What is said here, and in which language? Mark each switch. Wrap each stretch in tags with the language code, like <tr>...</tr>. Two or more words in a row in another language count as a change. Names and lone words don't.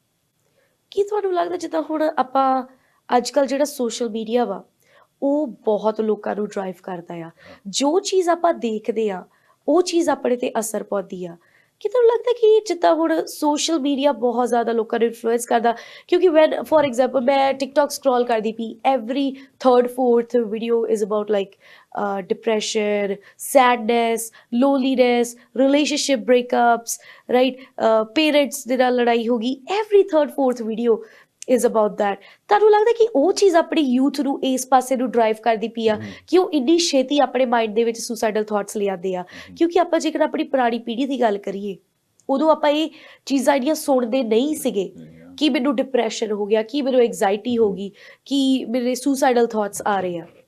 <pa>ਕੀ ਤੁਹਾਨੂੰ ਲੱਗਦਾ ਜਿੱਦਾਂ ਹੁਣ ਆਪਾਂ ਅੱਜ ਕੱਲ੍ਹ ਜਿਹੜਾ</pa> <en>social media</en> <pa>ਵਾ ਉਹ ਬਹੁਤ ਲੋਕਾਂ ਨੂੰ ਡਰਾਈਵ ਕਰਦਾ ਆ, ਜੋ ਚੀਜ਼ ਆਪਾਂ ਦੇਖਦੇ ਆ ਉਹ ਚੀਜ਼ ਆਪਣੇ ਤੇ ਅਸਰ ਪਾਉਂਦੀ ਆ? ਕੀ ਤੁਹਾਨੂੰ ਲੱਗਦਾ ਕਿ ਜਿੱਦਾਂ ਹੁਣ</pa> <en>social media</en> <pa>ਬਹੁਤ ਜ਼ਿਆਦਾ ਲੋਕਾਂ ਨੂੰ ਇਨਫਲੂਐਂਸ ਕਰਦਾ?</pa> <en>ਕਿਉਂਕਿ when for example</en> <pa>ਮੈਂ ਟਿਕਟੌਕ ਸਕਰੋਲ ਕਰਦੀ ਪਈ,</pa> <en>every third fourth video is about like depression, sadness, loneliness, relationship breakups, right?</en> <pa>Parents ਦੇ ਨਾਲ ਲੜਾਈ ਹੋ ਗਈ,</pa> <en>every third fourth video is about that।</en> <pa>ਤੁਹਾਨੂੰ ਲੱਗਦਾ ਕਿ ਉਹ ਚੀਜ਼ ਆਪਣੀ ਯੂਥ ਨੂੰ ਇਸ ਪਾਸੇ ਨੂੰ ਡਰਾਈਵ ਕਰਦੀ ਪਈ ਆ ਕਿ ਉਹ ਇੰਨੀ ਛੇਤੀ ਆਪਣੇ ਮਾਈਂਡ ਦੇ ਵਿੱਚ</pa> <en>suicidal thoughts</en> <pa>ਲਿਆਉਂਦੇ ਆ? ਕਿਉਂਕਿ ਆਪਾਂ ਜੇਕਰ ਆਪਣੀ ਪੁਰਾਣੀ ਪੀੜ੍ਹੀ ਦੀ ਗੱਲ ਕਰੀਏ, ਉਦੋਂ ਆਪਾਂ ਇਹ ਚੀਜ਼ਾਂ ਜਿਹੜੀਆਂ ਸੁਣਦੇ ਨਹੀਂ ਸੀਗੇ ਕਿ ਮੈਨੂੰ ਡਿਪਰੈਸ਼ਨ ਹੋ ਗਿਆ, ਕਿ ਮੈਨੂੰ ਐਂਗਜ਼ਾਇਟੀ ਹੋ ਗਈ, ਕਿ ਮੇਰੇ</pa> <en>suicidal thoughts</en> <pa>ਆ ਰਹੇ ਆ।</pa>